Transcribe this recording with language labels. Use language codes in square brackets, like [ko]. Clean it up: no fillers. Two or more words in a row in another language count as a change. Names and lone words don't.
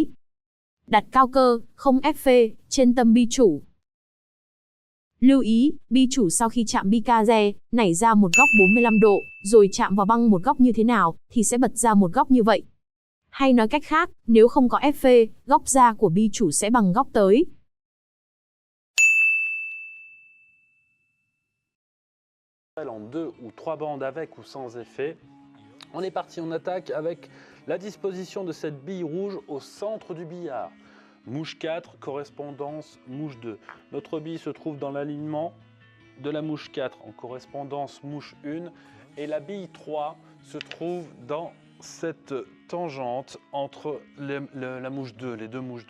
[vi] Đặt cao cơ, không ép phê, trên tâm bi chủ. Lưu ý, bi chủ sau khi chạm bi ca-re, nảy ra một góc 45 độ, rồi chạm vào băng một góc như thế nào, thì sẽ bật ra một góc như vậy. Hay nói cách khác, nếu không có ép phê, góc ra của bi chủ sẽ bằng góc tới. [fr] En 2 ou 3 bandes avec ou sans effet. On est parti en attaque avec la disposition de cette bille rouge au centre du billard. Mouche 4, correspondance mouche 2. Notre bille se trouve dans l'alignement de la mouche 4 en correspondance mouche 1 et la bille 3 se trouve dans cette tangente entre la mouche 2, les deux mouches 2.